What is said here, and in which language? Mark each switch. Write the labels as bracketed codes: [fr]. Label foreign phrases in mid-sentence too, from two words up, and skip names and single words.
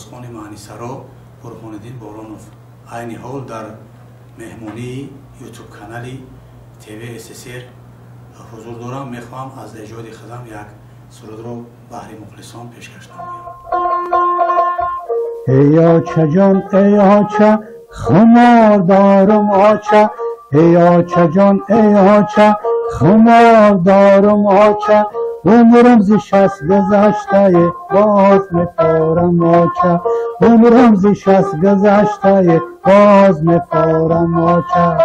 [tg] маънисаро Бурҳониддин Боронов. айни ҳол дар меҳмонии ютуб канали ТВ СССР ҳузур дорам. мехоҳам аз эҷоди худам як сурудро баҳри мухлисон пешкаш намоям. ای آچه جان ای آچه خمار دارم آچه ای آچه جان ای آچه خمار دارم آچه عمرم ز 60 گذشته باز می‌خورم آچه عمرم ز 60 گذشته باز می‌خورم آچه